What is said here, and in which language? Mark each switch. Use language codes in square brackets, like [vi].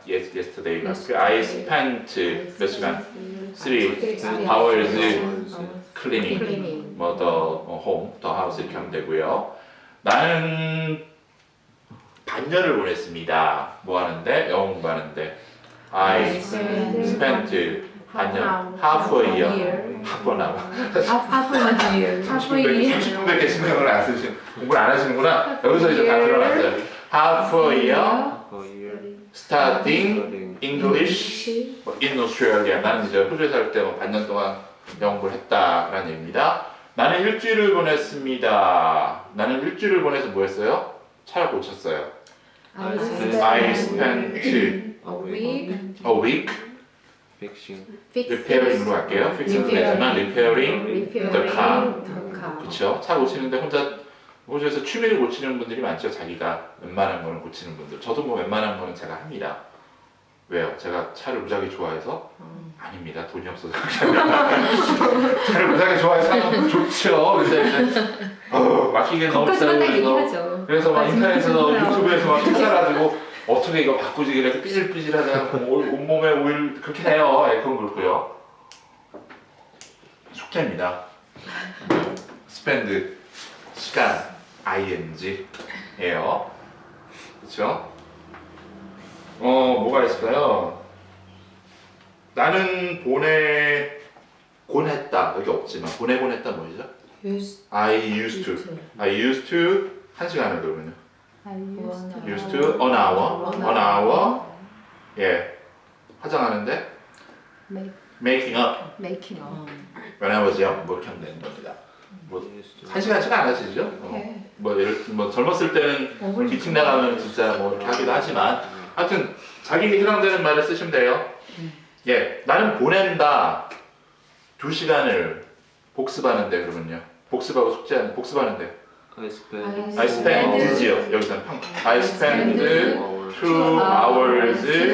[en] Yesterday가 I spent [ko] 몇 시간? [en] 3 hours cleaning 뭐 the home, the house [ko] 이렇게 하면 되고요. 나는 반년을 보냈습니다. 뭐 하는데? 영어 공부하는데 [en] I spent [ko] 반년, [en] half a year half an hour. half a year. [ko] 30분밖에 신경을 안 쓰시는, 공부를 안 하시는구나. 여기서 이제 다 드러났어요. [en] half a year A year studying studying English in Australia. [ko] 나는 이제 호주에 살 때 반년 동안 영어 공부를 했다라는 얘기입니다. 나는 일주일을 보냈습니다. 나는 일주일을 보내서 뭐 했어요? 차를 고쳤어요. [en] I spent A week. a week fixing [ko] repairing으로 할게요. [en] fixing도 [ko] 되지만 [en] repairing the car. [ko] 그렇죠. 차 고치는데 혼자 호주에서 취미를 고치는 분들이 많죠. 자기가 웬만한 거는 고치는 분들. 저도 뭐 웬만한 거는 제가 합니다. 왜요? 제가 차를 무지하게 좋아해서? 아닙니다. 돈이 없어서 차를 무지하게 좋아해서 하면 좋죠. 근데 이제 막히게 너무 거기까지만 딱 비싸고 얘기하죠. 그래서 막 인터넷에서 거기까지만 유튜브에서 막 찾아가지고 어떻게 이거 바꾸지 그래서 삐질삐질하다가 온몸에 오일 그렇게 돼요. 예, 그건 그렇고요. 숙제입니다. spend 시간 ing예요. 그렇죠? 뭐가 있을까요? 나는 보내곤 했다. 여기 없지만 보내곤 했다 뭐죠? [en] I used to [ko] 한 시간을 그러면요. [en] used to an hour 예 [ko] 화장하는데 [en] making up making when I was young [ko] 뭐 이렇게 하면 되는 겁니다. 한 시간씩 안 하시죠? 뭐 젊었을 때는 미팅 나가면 진짜 뭐 이렇게 하기도 하지만 하여튼 자기에게 해당되는 말을 쓰시면 돼요. 예, 나는 보낸다 2시간을 복습하는데 그러면요. 복습하고 숙제하는 복습하는데 [en] I spend I spend지요. [ko] 여기서는 [en] I spend 2 hours